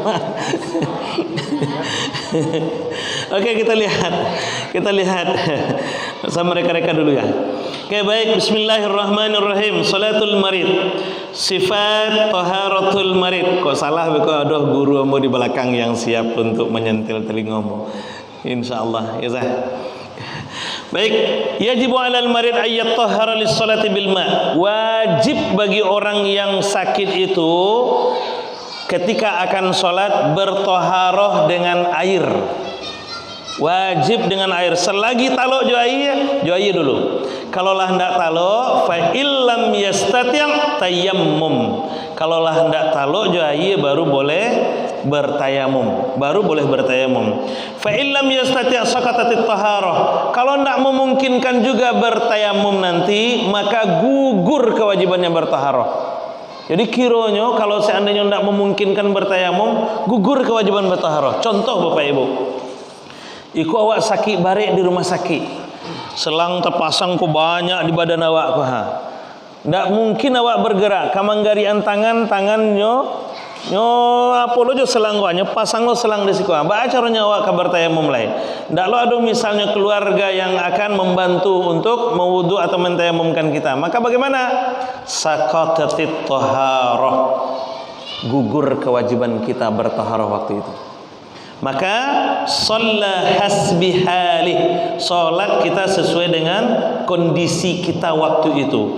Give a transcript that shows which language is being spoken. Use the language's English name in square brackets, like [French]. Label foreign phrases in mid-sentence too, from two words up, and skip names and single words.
[Indonesian] Oke, kita lihat sama reka-reka dulu ya. Oke, baik. [Arabic] بسم الله الرحمن الرحيم. صلاة المريض، صفة طهارة المريض. [Indonesian] Kok salah? Kok ada guru mau di belakang yang siap untuk menyentil telingamu. Insyaallah ya. Baik, [Arabic] يجب على المريض أن يتطهر للصلاة بالماء'. [Indonesian] Wajib bagi orang yang sakit itu ketika akan salat bertaharah dengan air. Wajib dengan air. [Minangkabau] Selagi taluk jo air dulu. Kalau lah ndak taluk, [Arabic] فإن لم يستطع تيمم. [Minangkabau] Kalau lah ndak taluk jo air baru boleh bertayamum. [Arabic] فإن لم يستطع سقطت الطهارة. [Indonesian] Kalau ndak memungkinkan juga bertayamum nanti, maka gugur kewajibannya bertaharah. Jadi kiranya kalau seandainya ndak memungkinkan bertayamum, gugur kewajiban bertaharah. [Minangkabau] Contoh Bapak Ibu, iku awak sakit barik di rumah sakit, selang terpasang ku banyak di badan awak ku ndak mungkin awak bergerak, kamanggarian tangannya apa lo jo selang kuanya pasang lo selang di siku. Ba caranya awak kabar tayamum lain. [Indonesian] Ndak lo ada misalnya keluarga yang akan membantu untuk mewudu atau mentayamumkan kita. Maka bagaimana? [Arabic] سقطت الطهارة. [Indonesian] Gugur kewajiban kita bertaharah waktu itu. Maka [Arabic] صلى حسب حاله, [Indonesian] salat kita sesuai dengan kondisi kita waktu itu.